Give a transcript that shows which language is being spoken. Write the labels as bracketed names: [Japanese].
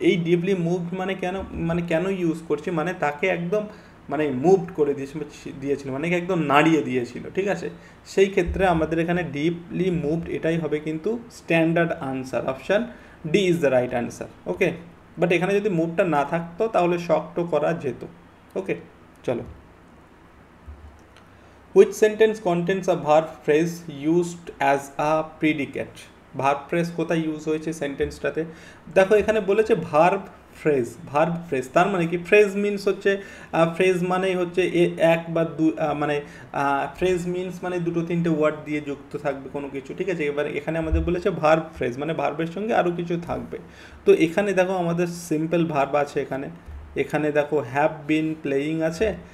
[Bangla] এই deeply moved মানে কেন ইউজ করছি, মানে তাকে একদম মানে মুভড করে দিয়েছিল, মানে একদম নাড়িয়ে দিয়েছিল, ঠিক আছে, সেই ক্ষেত্রে আমাদের এখানে ডিপলি মুভড এটাই হবে কিন্তু standard answer, [English] Option D is the right answer. [Bangla] Okay, but এখানে যদি মুভটা না থাকতো তাহলে শকটো করা যেত। ওকে, চলো। [English] Which sentence contains a verb phrase used as a predicate? [Bangla] Verb phrase কোথায় ইউজ হয়েছে সেন্টেন্সটাতে, দেখো এখানে বলেছে ভার্ব ফ্রেজ, তার মানে কি, ফ্রেজ মিনস হচ্ছে, ফ্রেজ মানেই হচ্ছে এক বা মানে ফ্রেজ মিনস মানে দুটো তিনটে ওয়ার্ড দিয়ে যুক্ত থাকবে কোনো কিছু, ঠিক আছে। এবার এখানে আমাদের বলেছে ভার্ব ফ্রেজ, মানে ভার্বের সঙ্গে আরও কিছু থাকবে, তো এখানে দেখো আমাদের সিম্পল ভার্ব আছে, এখানে দেখো [English] have been playing [Bangla] আছে,